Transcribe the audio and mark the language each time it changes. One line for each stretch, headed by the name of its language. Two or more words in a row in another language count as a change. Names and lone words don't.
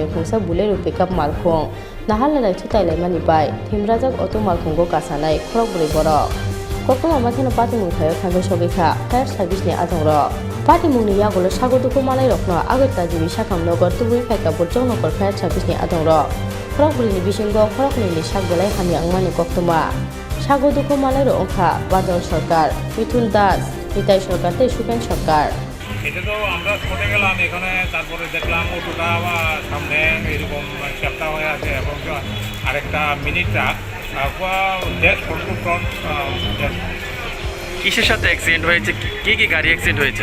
Kok Borok: khungsa bulero pickup malkhung nahalai thutailai mani bai thimrajak auto malkhungo kasanai khorok buri borok koktuma mathano patimung thayo thango sogekha
English: fire service
Kok Borok: ni adongro Patimungni yagulo sagoduko malai rokno agotla jibi sakhamnogo tubui phaika burjong nokor
English: fire service
Kok Borok: ni adongro Khorokbrini bisingo khorokni sakbelai hami angmani koktuma sagoduko malai ro ongkha Badal সরকার মিথুন দাস নিতাই সরকার তে সুকেন সরকার
Bangla: এটা তো আমরা স্পটে গেলাম এখানে তারপরে দেখলাম অটোটা সামনে এরকম চ্যাপ্টা হয়ে আছে এবং আরেকটা
English: mini truck dash front
Bangla: কিসের সাথে অ্যাক্সিডেন্ট হয়েছে কি গাড়ি অ্যাক্সিডেন্ট হয়েছে